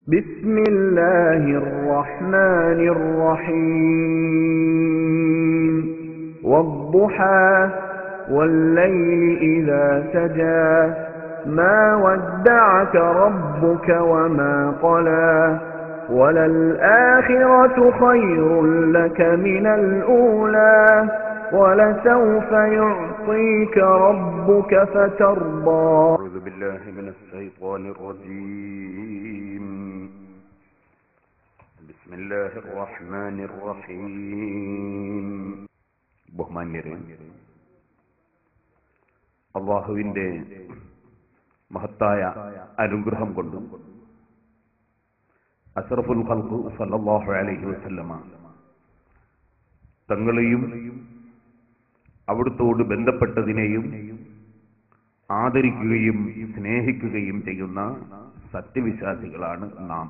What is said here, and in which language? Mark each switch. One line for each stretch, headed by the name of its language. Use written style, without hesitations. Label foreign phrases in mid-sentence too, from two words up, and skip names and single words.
Arabic: بسم الله الرحمن الرحيم والضحى والليل إذا سجى ما ودعك ربك وما قلى وللآخرة خير لك من الأولى ولسوف يعطيك ربك فترضى. أعوذ بالله من الشيطان الرجيم. بسم الله الرحمن الرحيم.
Malayalam: ബഹുമാന്യരെ, അല്ലാഹുവിന്റെ മഹത്തായ അനുഗ്രഹം കൊണ്ടും
Arabic: أشرف الخلق صلى الله عليه وسلم
Malayalam: തങ്ങളെയും അവിടുത്തോട് ബന്ധപ്പെട്ടതിനെയും ആദരിക്കുകയും സ്നേഹിക്കുകയും ചെയ്യുന്ന സത്യവിശ്വാസികളാണ് നാം.